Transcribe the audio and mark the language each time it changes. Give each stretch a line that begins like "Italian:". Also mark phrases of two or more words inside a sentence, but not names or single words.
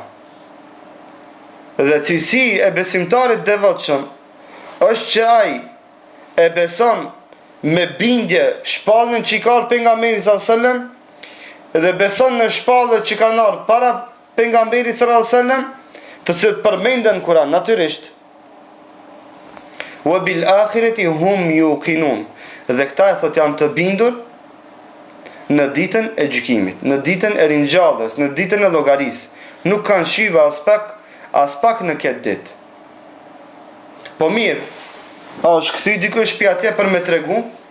Albanian: Dhe cilësi e besimtarit devotshëm është që ai e beson me bindje shpalljen që i ka pejgamberi
Arabic: صلى الله عليه وسلم
Albanian: dhe beson në shpalljet që kanë ardhur para pejgamberit
Arabic: صلى الله عليه وسلم,
Albanian: të cilët përmenden në Kur'an natyrisht.
Arabic: وبالآخرة هم يوقنون.
Albanian: Dhe këta e thot janë të bindur në ditën e gjykimit, në ditën e ringjalljes, në ditën e llogarisë. Nuk kanë shive as pak në këtë ditë. Po mirë, a është kthy dikush shtëpi atje për me tregu?